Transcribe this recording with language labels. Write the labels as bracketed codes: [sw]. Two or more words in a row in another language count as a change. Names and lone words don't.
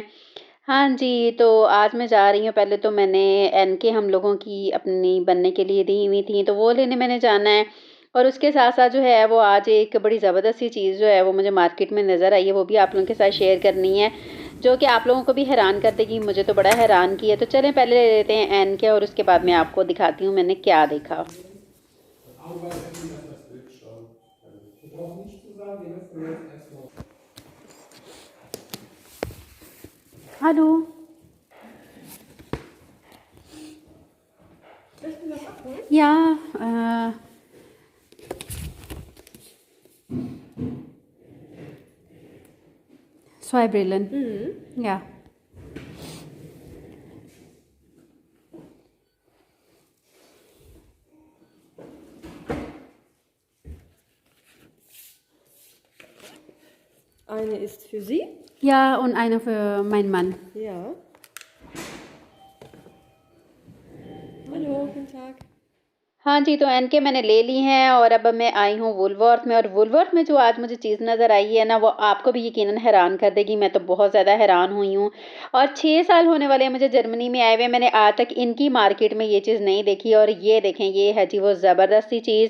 [ur] ہاں جی، تو آج میں جا رہی ہوں، پہلے تو میں نے عینکیں ہم لوگوں کی اپنی بننے کے لیے دی ہوئی تھی، تو وہ لینے میں نے جانا ہے اور اس کے ساتھ ساتھ جو ہے وہ آج ایک بڑی زبردست سی چیز جو ہے وہ مجھے مارکیٹ میں نظر آئی ہے، وہ بھی آپ لوگوں کے ساتھ شیئر کرنی ہے، جو کہ آپ لوگوں کو بھی حیران کر دے گی، مجھے تو بڑا حیران کیا. تو چلیں پہلے لے لیتے ہیں عینکیں اور اس کے بعد میں آپ کو دکھاتی ہوں میں نے کیا دیکھا. हेलो। [de] Ja, zwei Brillen. Ja. Eine ist für Sie. Ja, und eine für meinen Mann. Ja. Hallo, guten Tag. [ur] ہاں جی، تو عینکیں میں نے لے لی ہیں اور اب میں آئی ہوں وولورتھ میں اور وولورتھ میں جو آج مجھے چیز نظر آئی ہے نا، وہ آپ کو بھی یقیناً حیران کر دے گی. میں تو بہت زیادہ حیران ہوئی ہوں اور 6 سال ہونے والے ہیں مجھے جرمنی میں آئے ہوئے. میں نے آج تک ان کی مارکیٹ میں یہ چیز نہیں دیکھی اور یہ دیکھیں، یہ ہے جی وہ زبردست سی چیز.